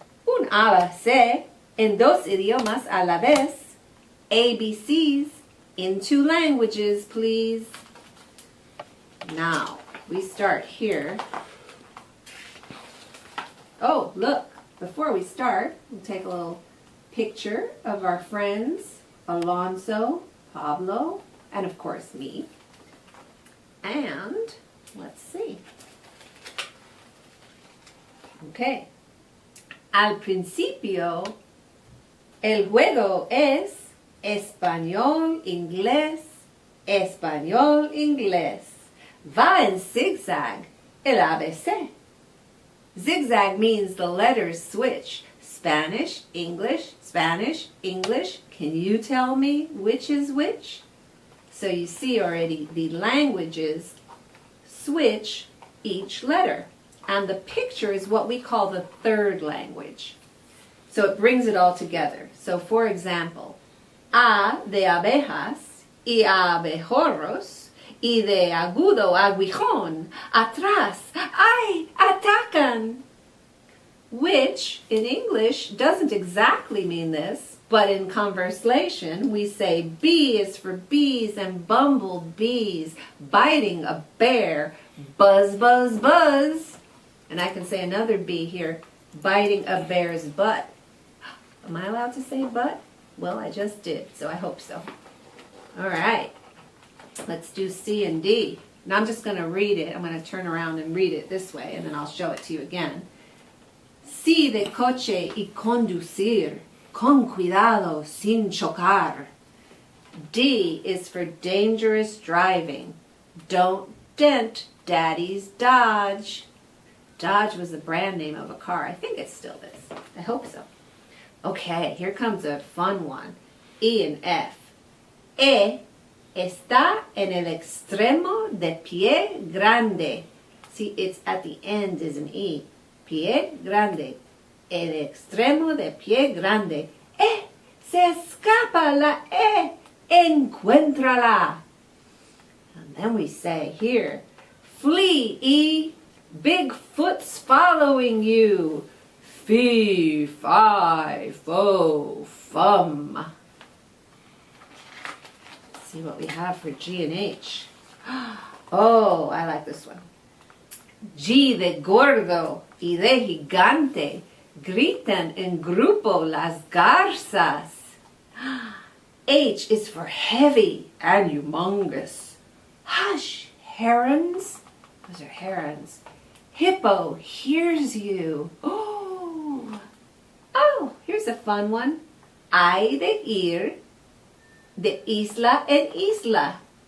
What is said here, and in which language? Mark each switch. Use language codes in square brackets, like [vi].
[es] Un A la C, en dos idiomas a la vez. [en] ABCs, in two languages, please. Now, we start here. Oh, look, before we start, we'll take a little picture of our friends, Alonso, Pablo, and of course me. And, let's see. Okay. [es] Al principio, el juego es español, inglés, español, inglés. Va en zigzag, el ABC. [en] Zigzag means the letters switch. Spanish, English, Spanish, English. Can you tell me which is which? So you see already the languages switch each letter. And the picture is what we call the third language. So it brings it all together. So for example, [es] A de abejas y abejorros y de agudo aguijón, atrás, ¡ay, atacan! [en] which in English doesn't exactly mean this, but in conversation we say B is for bees and bumblebees biting a bear, buzz, buzz, buzz. And I can say another B here, biting a bear's butt. Am I allowed to say butt? Well, I just did, so I hope so. All right, let's do C and D. And I'm just going to read it. I'm going to turn around and read it this way, and then I'll show it to you again. [es] C de coche y conducir, con cuidado sin chocar. [en] D is for dangerous driving. Don't dent Daddy's Dodge. Dodge was the brand name of a car. I think it still is. I hope so. Okay, here comes a fun one. E and F. [es] E está en el extremo de pie grande. [en] See, it's at the end is an E. [es] Pie grande. El extremo de pie grande. Se escapa la E. Encuéntrala. [en] And then we say here, flee, E. Bigfoot's following you. Fee, fi, fo, fum. Let's see what we have for G and H. Oh, I like this one. [es] G de gordo y de gigante. Gritan en grupo las garzas. [en] H is for heavy and humongous. Hush, herons. Those are herons. Hippo hears you. Oh, here's a fun one. [es] I de ir, de isla en isla.